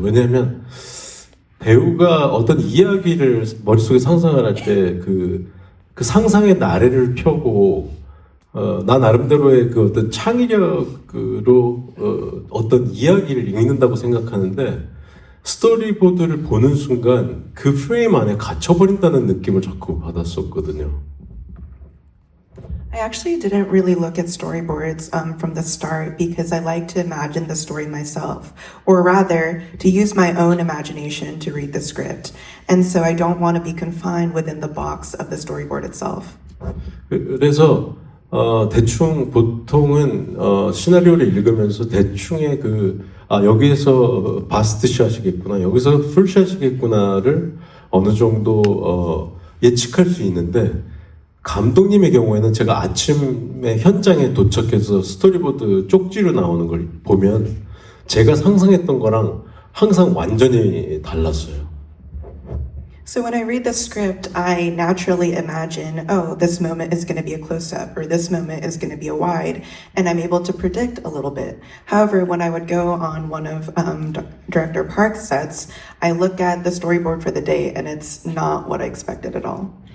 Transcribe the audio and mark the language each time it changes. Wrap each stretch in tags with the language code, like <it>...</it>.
<ko>왜냐하면 배우가 어떤 이야기를 머릿속에 상상을 할 때 그 상상의 나래를 펴고 나 나름대로의 그 어떤 창의력으로 어떤 이야기를 읽는다고 생각하는데 스토리보드를 보는 순간 그 프레임 안에 갇혀버린다는 느낌을 자꾸 받았었거든요.</ko> <en>I actually didn't really look at storyboards from the start because I like to imagine the story myself, or rather, to use my own imagination to read the script. And so I don't want to be confined within the box of the storyboard itself.</en> <ko>그래서 대충 보통은 시나리오를 읽으면서 대충의 여기에서 바스트샷이겠구나, 여기서 풀샷이겠구나를 어느 정도 예측할 수 있는데, 감독님의 경우에는 제가 아침에 현장에 도착해서 스토리보드 쪽지로 나오는 걸 보면 제가 상상했던 거랑 항상 완전히 달랐어요.</ko> <en>So when I read the script, I naturally imagine, oh, this moment is going to be a close-up, or this moment is going to be a wide, and I'm able to predict a little bit. However, when I would go on one of Director Park's sets, I look at the storyboard for the day, and it's not what I expected at all.</en>